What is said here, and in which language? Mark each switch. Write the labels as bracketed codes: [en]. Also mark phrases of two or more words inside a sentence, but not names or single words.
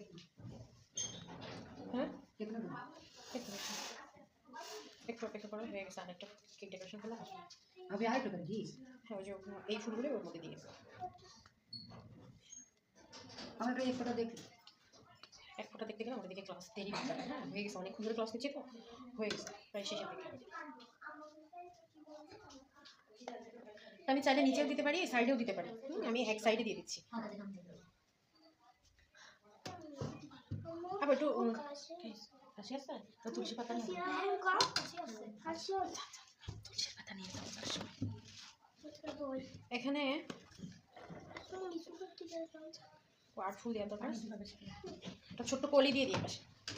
[hi] हाँ कितना दे [bn] একটু অপেক্ষা করো, হয়ে গেছে আরেকটা [en] cake decoration [bn] করলে আসবে। [hi] अभी आए तो करेगी [bn] হ্যাঁ ওই যে এই ফুলগুলো ওর মধ্যে দিয়ে গেছে। [hi] हमारे एक फोटो देख [bn] এক ফোঁটা দেখতে গেলে আমাদের দিকে ক্লাস দেরি হয়ে যাবে। হ্যাঁ হয়ে গেছে, অনেকক্ষণ ধরে ক্লাস নিচ্ছি তো, হয়ে গেছে প্রায় শেষের দিকে। আমি চাইলে নিচেও দিতে পারি সাইডেও দিতে পারি, আমি এক সাইডে দিয়ে দিচ্ছি। আবার একটু কাশি আছে তো তুলসী পাতা নিয়ে তুলসী পাতা নিয়ে এখানে আর ফুল দেওয়ার দরকার, একটা ছোট্ট কলি দিয়ে দিয়ে পাশে।